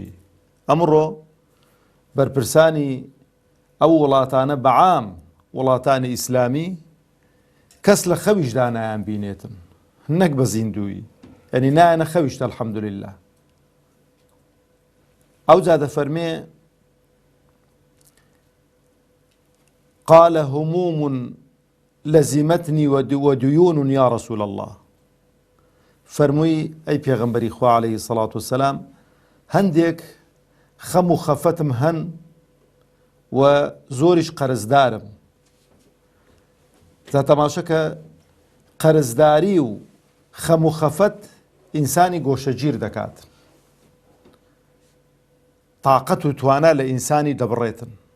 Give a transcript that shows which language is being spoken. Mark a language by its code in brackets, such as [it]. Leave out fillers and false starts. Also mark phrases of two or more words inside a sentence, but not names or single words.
[ckb] ئەمڕۆ بەرپرسانی ئەو وڵاتانە بەعام وڵاتانی ئیسلامی کەس لە خەویشدا نایان بینێتن، نەک بە زیندووی، یعنی نایەنە خەویشتە الحەمدولله. ئەوجا دەفەرمێ: [ar] قال هموم لزمتني وديون يا رسول الله. [ckb] فەرمووی: ئەی پێغەمبەری خوا [ar] عەلەیهی السەڵات وەسسەلام، [ckb] هەندێک خەم و خەفەتم هەن و زۆریش قەرزدارم. تا تەماشەکە قەرزداری و خەم و خەفەت ئینسانی گۆشەگیر دەکات، تاقەت و توانا لە ئینسانی دەبڕێتن.